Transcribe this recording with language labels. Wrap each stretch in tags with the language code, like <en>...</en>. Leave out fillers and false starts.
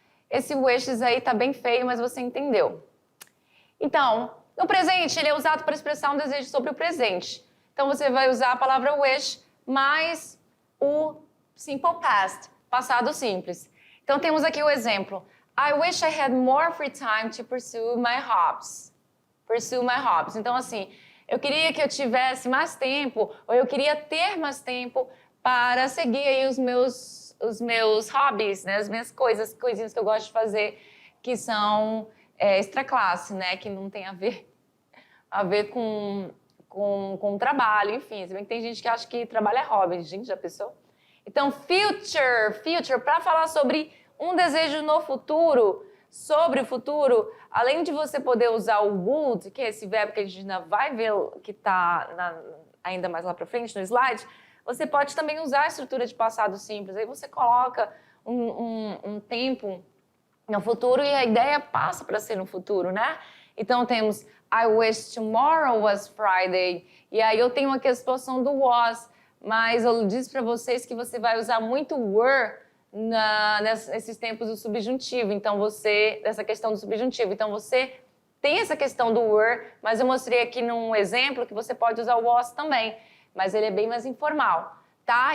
<pt>Esse wishes aí tá bem feio, mas você entendeu. Então, no presente, ele é usado para expressar um desejo sobre o presente. Então, você vai usar a palavra wish mais o simple past, passado simples. Então, temos aqui o exemplo.</pt> <en>I wish I had more free time to pursue my hobbies. Pursue my hobbies.</en> <pt>Então, assim, eu queria que eu tivesse mais tempo, ou eu queria ter mais tempo para seguir aí os meus hobbies, né? As minhas coisinhas que eu gosto de fazer, que são extra classe, né? Que não tem a ver com trabalho, enfim. Se bem que tem gente que acha que trabalho é hobby. Gente, já pensou? Então, future, para falar sobre um desejo no futuro, sobre o futuro, além de você poder usar o would, que é esse verbo que a gente ainda vai ver, que está ainda mais lá para frente no slide, você pode também usar a estrutura de passado simples. Aí você coloca um tempo no futuro e a ideia passa para ser no futuro, né?</pt> <en>Então temos I wish tomorrow was Friday.</en> <pt>E aí eu tenho aqui a situação do was, mas eu disse para vocês que você vai usar muito were nesses tempos do subjuntivo, então dessa questão do subjuntivo. Então você tem essa questão do were, mas eu mostrei aqui num exemplo que você pode usar o was também, mas ele é bem mais informal, tá?</pt>